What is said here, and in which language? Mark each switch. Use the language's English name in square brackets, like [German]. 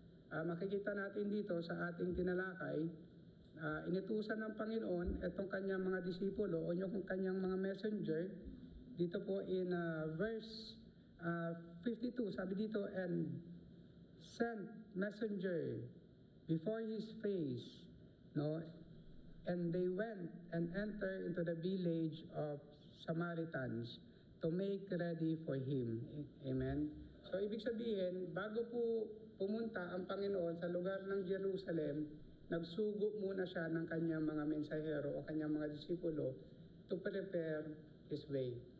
[Filipino] Makikita natin dito sa ating tinalakay, inutusan ng Panginoon itong kanyang mga disipulo o yung kanyang mga messenger. Dito po [English] in verse 52, [Filipino] sabi dito, [English] and sent messenger before his face, no, and they went and entered into the village of Samaritans to make ready for him. Amen? [Filipino] So, ibig sabihin, bago po pumunta ang Panginoon sa lugar ng Jerusalem, nagsugo muna siya ng kanyang mga mensahero o kanyang mga disipulo [English] to prepare his way.